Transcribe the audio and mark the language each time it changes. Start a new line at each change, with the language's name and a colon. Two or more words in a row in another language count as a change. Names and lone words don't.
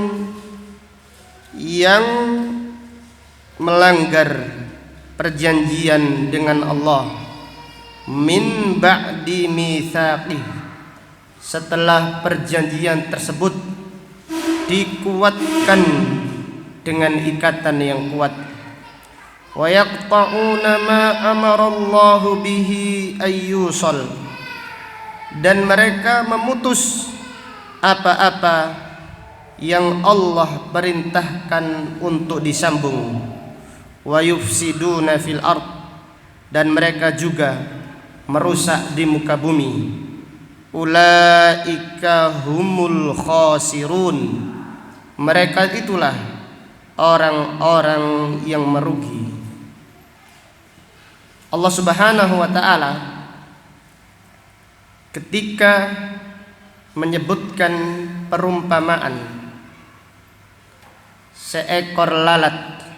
Indonesian: yang melanggar perjanjian dengan Allah,
Arabic: من بعد ميثاقه,
Indonesian: setelah perjanjian tersebut dikuatkan dengan ikatan yang kuat.
Arabic: ويقطعون ما أمر الله به أن يوصل,
Indonesian: dan mereka memutus apa-apa yang Allah perintahkan untuk disambung.
Arabic: ويفسدون في الأرض,
Indonesian: dan mereka juga merusak di muka bumi.
Arabic: أولئك هم الخاسرون,
Indonesian: mereka itulah orang-orang yang merugi. Allah
Arabic: سبحانه وتعالى
Indonesian: ketika menyebutkan perumpamaan seekor lalat,